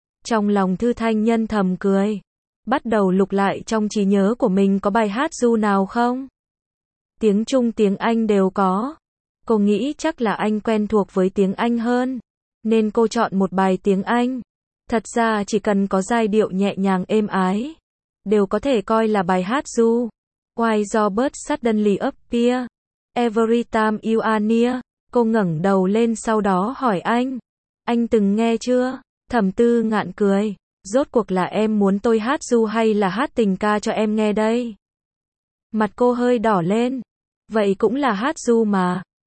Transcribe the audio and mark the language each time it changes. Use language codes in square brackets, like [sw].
[vi] Trong lòng Thư Thanh Nhân thầm cười. Bắt đầu lục lại trong trí nhớ của mình có bài hát ru nào không? Tiếng Trung tiếng Anh đều có. Cô nghĩ chắc là anh quen thuộc với tiếng Anh hơn, nên cô chọn một bài tiếng Anh. Thật ra chỉ cần có giai điệu nhẹ nhàng êm ái, đều có thể coi là bài hát ru. [en] Why do birds suddenly appear? Every time you are near. [vi] Cô ngẩng đầu lên sau đó hỏi anh. Anh từng nghe chưa? Thẩm Tư Ngạn cười. Rốt cuộc là em muốn tôi hát ru hay là hát tình ca cho em nghe đây? Mặt cô hơi đỏ lên. Vậy cũng là hát ru mà.